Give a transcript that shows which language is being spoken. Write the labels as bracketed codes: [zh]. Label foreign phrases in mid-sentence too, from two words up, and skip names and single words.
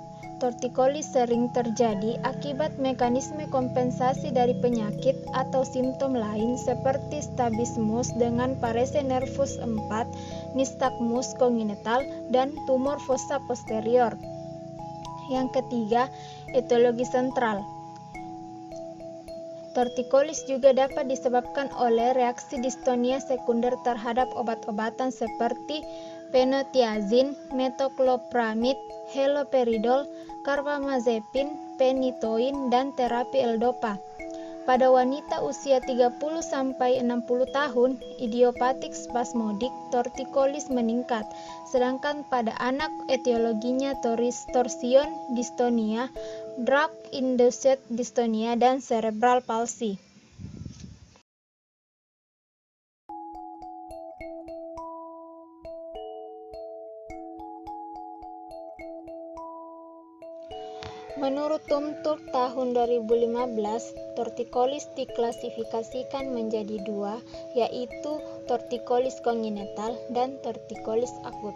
[id] Torticollis sering terjadi akibat mekanisme kompensasi dari penyakit atau simptom lain seperti strabismus dengan parese nervus 4, nystagmus congenital, dan tumor fossa posterior. Yang ketiga, etiologi sentral. Torticollis juga dapat disebabkan oleh reaksi distonia sekunder terhadap obat-obatan seperti fenotiazin, metoclopramid, haloperidol, carbamazepin, phenytoin, dan terapi L-dopa. Pada wanita usia 30-60 tahun, idiopatik spasmodik torticollis meningkat, sedangkan pada anak etiologinya [en] torsion dystonia, drug-induced dystonia, [id] dan [en] cerebral palsy. [id] Menurut Tumturk tahun 2015, torticollis diklasifikasikan menjadi 2, yaitu torticollis congenital dan torticollis akut.